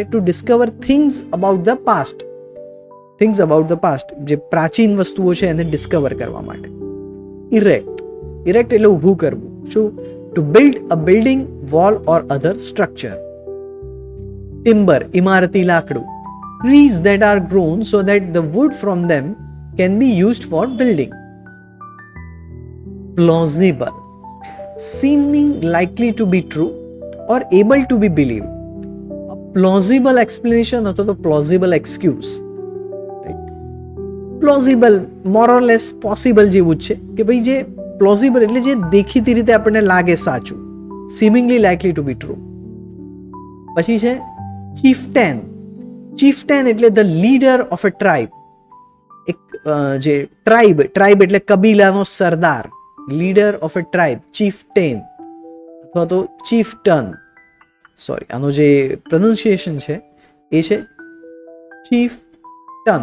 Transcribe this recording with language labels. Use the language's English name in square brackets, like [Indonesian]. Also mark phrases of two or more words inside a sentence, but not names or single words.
[English] To discover things about the past. things about the past, [Gujarati] જે પ્રાચીન વસ્તુઓ છે એને ડિસ્કવર કરવા માટે. ઇરેક્ટ એટલે ઊભું કરવું. શું? [English] To build a building, wall or other structure. [Gujarati] ટિમ્બર, ઇમારતી લાકડું. [English] Trees that are grown so that the wood from them can be used for building. Plausible, seeming likely to be true or able to be believed. A plausible explanation [Gujarati] અથવા તો [English] plausible excuse. Right? Plausible more or less possible [Gujarati] જેવું જ છે, કે ભાઈ જે plausible એટલે જે દેખીતી રીતે આપણને લાગે સાચું. [English] Seemingly likely to be true. [Gujarati] પછી છે chieftain. [English] ચીફટેન એટલે the leader of a tribe. [Gujarati] એક જે ટ્રાઇબ એટલે કબીલાનો સરદાર, [English] leader of a tribe, [Gujarati] ચીફટેન અથવા તો ચીફટન. સોરી, આનો જે પ્રોનાઉન્સિએશન છે એ છે ચીફટન.